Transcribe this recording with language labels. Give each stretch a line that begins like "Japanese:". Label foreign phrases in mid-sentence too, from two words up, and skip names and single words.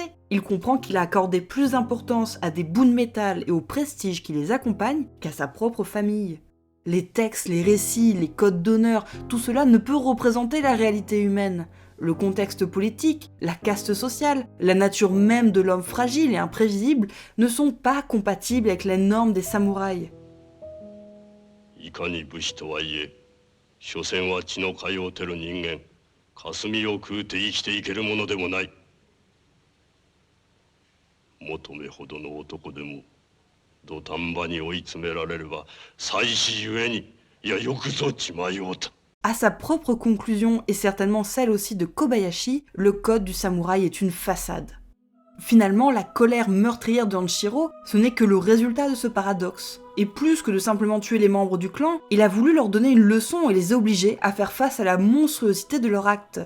French: Il comprend qu'il a accordé plus d'importance à des bouts de métal et au prestige qui les accompagne qu'à sa propre famille. Les textes, les récits, les codes d'honneur, tout cela ne peut représenter la réalité humaine. Le contexte politique, la caste sociale, la nature même de l'homme fragile et imprévisible ne sont pas compatibles avec les normes des samouraïs.
Japanese: いかに武士とはいえ、所詮は血の通うてる人間、霞を食うて生きていけるものでもない。求めほどの男でも、土壇場に追い詰められれば、妻子ゆえに、いやよくぞ血迷うた。
French: À sa propre conclusion, et certainement celle aussi de Kobayashi, le code du samouraï est une façade. Finalement, la colère meurtrière de Hanshiro, ce n'est que le résultat de ce paradoxe. Et plus que de simplement tuer les membres du clan, il a voulu leur donner une leçon et les obliger à faire face à la monstruosité de leur acte.